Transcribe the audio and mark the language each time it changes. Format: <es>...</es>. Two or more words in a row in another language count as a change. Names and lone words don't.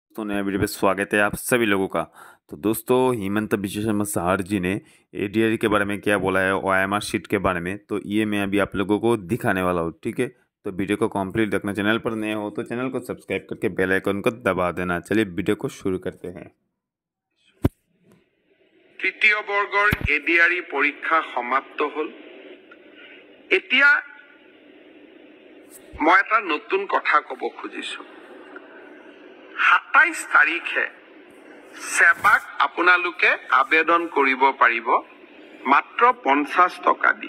<hi>दोस्तों नया वीडियो पे स्वागत है आप सभी लोगों का। तो दोस्तों हिमंत विश्व शर्मा सर जी ने एडीआर के बारे में क्या बोला है</hi> <en>OMR sheet</en> <hi>के बारे में, तो ये मैं अभी आप लोगों को दिखाने वाला हूँ। ठीक है, तो वीडियो को कंप्लीट देखना। चैनल पर नए हो तो चैनल को सब्सक्राइब करके</hi> <en>bell icon</en> <hi>को दबा देना। चलिए वीडियो को शुरू करते हैं।</hi> <as>তৃতীয় বৰ্গৰ এডিআৰই পৰীক্ষা সমাপ্ত হ'ল। এতিয়া মই এটা নতুন কথা ক'ব খুজিছো। 27 তাৰিখে সেৱাক আপোনালোকে আবেদন কৰিব পাৰিব মাত্ৰ 50 টকা দি।</as>